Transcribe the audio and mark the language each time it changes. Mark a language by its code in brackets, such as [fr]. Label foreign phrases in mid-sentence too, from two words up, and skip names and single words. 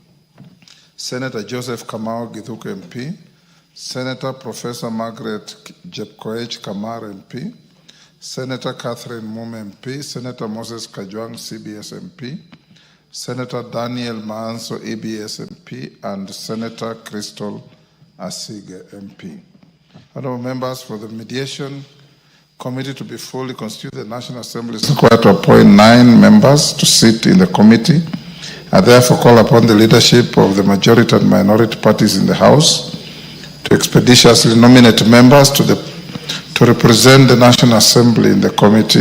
[en] Senator Joseph Kamau Githuku MP, Senator Professor Margaret Jepkoech Kamar MP, Senator Catherine Mume MP, Senator Moses Kajwang CBS MP, Senator Daniel Maanso EBS MP, and Senator Crystal Asige MP. Honorable members, for the mediation committee to be fully constituted, the National Assembly is required to appoint 9 members to sit in the committee. I therefore call upon the leadership of the majority and minority parties in the House to expeditiously nominate members to represent the National Assembly in the committee.